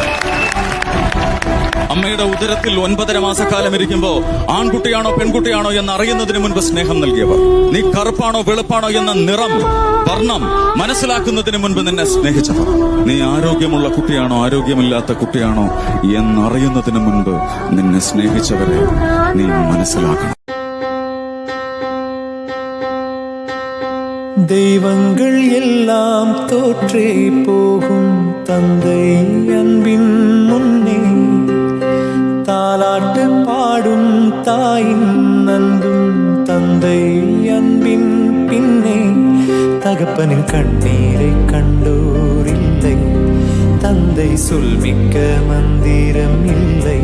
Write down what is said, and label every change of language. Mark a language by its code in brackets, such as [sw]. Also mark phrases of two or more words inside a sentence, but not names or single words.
[ml] അമ്മയുടെ ഉദരത്തിൽ 9.5 മാസക്കാലം ഇരിക്കുമ്പോ ആൺകുട്ടിയാണോ പെൺകുട്ടിയാണോ എന്ന് അറിയുന്നതിന് മുൻപ് സ്നേഹം നൽകിയവർ. നീ കറുപ്പാണോ വെളുപ്പാണോ എന്ന നിറം വർണ്ണം മനസ്സിലാക്കുന്നതിന് മുൻപ് നിന്നെ സ്നേഹിച്ചവർ. നീ ആരോഗ്യമുള്ള കുട്ടിയാണോ ആരോഗ്യമില്ലാത്ത കുട്ടിയാണോ എന്നറിയുന്നതിന് മുൻപ് നിന്നെ സ്നേഹിച്ചവരെ നീ മനസ്സിലാക്കണം. [ta] தெய்வங்கள் எல்லாம் தோற்றே போகும் தந்தை அன்பின் முன்னே தாலாட்டு பாடும் தாயின் அன்பும் தந்தை அன்பின் பின்னே தகப்பனின் கண்ணீரை கண்டோர் இல்லை, தந்தை சொல்மிக்க மந்திரம் இல்லை.